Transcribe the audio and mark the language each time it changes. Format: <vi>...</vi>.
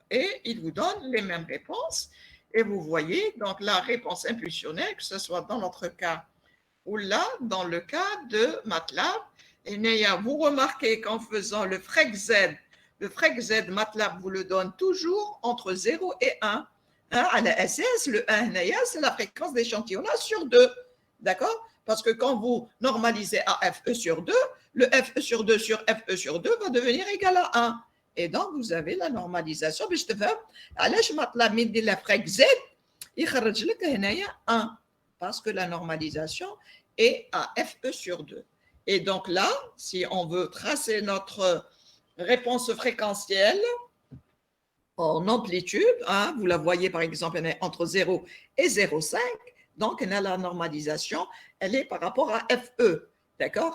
<fr>Et il vous donne les mêmes réponses. Et vous voyez, donc, la réponse impulsionnelle, que ce soit dans notre cas ou là, dans le cas de MATLAB, et vous remarquez qu'en faisant le FREC Z, MATLAB vous le donne toujours entre 0 et 1. À la SS, le 1, c'est la fréquence d'échantillonnage sur 2. D'accord? Parce que quand vous normalisez à FE sur 2, le FE sur 2 sur FE sur 2 va devenir égal à 1. Et donc, vous avez la normalisation.</fr> <ar>باش تفهم علاش مطلب من دير لافريك زد يخرج لك هنايا 1.</ar> <fr>Parce que la normalisation est à FE sur 2. Et donc là, si on veut tracer notre réponse fréquentielle en amplitude, hein, vous la voyez par exemple, elle est entre 0 et 0,5. Donc, elle a la normalisation, elle est par rapport à FE. D'accord?</fr>